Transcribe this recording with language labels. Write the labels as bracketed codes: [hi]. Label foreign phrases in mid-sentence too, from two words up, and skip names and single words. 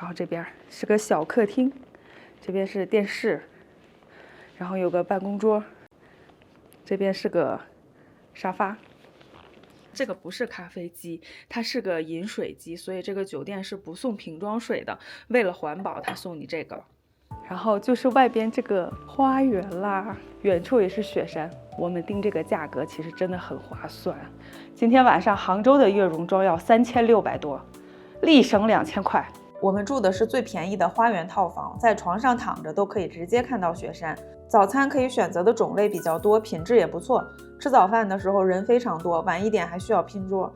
[zh] 然後這邊是個小客廳，這邊是電視，然後有個辦公桌，這邊是個沙发。这个不是咖啡机，它是個飲水機，所以這個酒店是不送瓶裝水的。為了環保，它送你這個。然後就是外邊這個花園啦，遠處也是雪山。我們訂這個價格其實真的很划算。今天晚上杭州的月容莊要3600多，立省2000塊。我們住的是最便宜的花園套房，在床上躺着都可以直接看到雪山。早餐可以選擇的種類比較多，品質也不錯。吃早飯的時候人非常多，晚一點還需要拼桌。